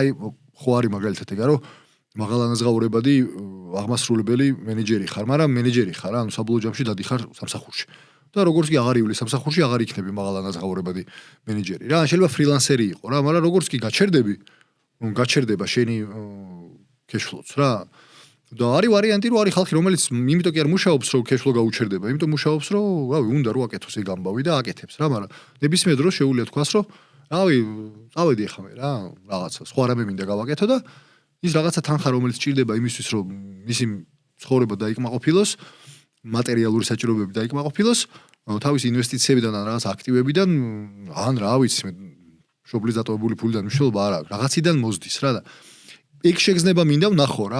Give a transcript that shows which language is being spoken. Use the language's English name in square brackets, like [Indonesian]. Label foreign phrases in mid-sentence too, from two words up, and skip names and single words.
[Georgian] აი ხო არის მაგალითად ეგა, რომ მაღალანაზღაურებადი აღმასრულებელი მენეჯერი ხარ, მაგრამ მენეჯერი ხარ, ანუ საბოლოო ჯამში დადიხარ სამსახურში. და როგორც კი აღარ ივლი სამსახურში, აღარ იქნები მაღალანაზღაურებადი მენეჯერი რა. შეიძლება ფრილანსერი იყო რა, მაგრამ როგორც კი გაჩერდება შენი cash-flow-ც რა. და არის ვარიანტი, რომ არის ხალხი, რომელიც იმიტომ კი არ მუშაობს, რომ cash-flow გაუჩერდება, იმიტომ მუშაობს, რომ რავი, უნდა რომ აკეთოს ეგ ამბავი და აკეთებს რა, მაგრამ ნებისმიერ დროს შეუძლია თქვას, რომ რავი, წავედი ახლა მე რა, რაღაცა სხვა რამე მინდა გავაკეთო და ის რაღაცა თანხა, რომელიც ჭირდება იმისთვის, რომ მისი ცხოვრება დაიკმაყოფილოს, მატერიალური საჭიროებები დაიკმაყოფილოს, თავის ინვესტიციებიდან ან რაღაც აქტივებიდან, ან რა ვიცი, შობლის დატოვებული ფულიდან მნიშვნელობა არ აქვს, რაღაციდან მოზდის რა და ეგ შეგრძნება მინდა ვნახო რა.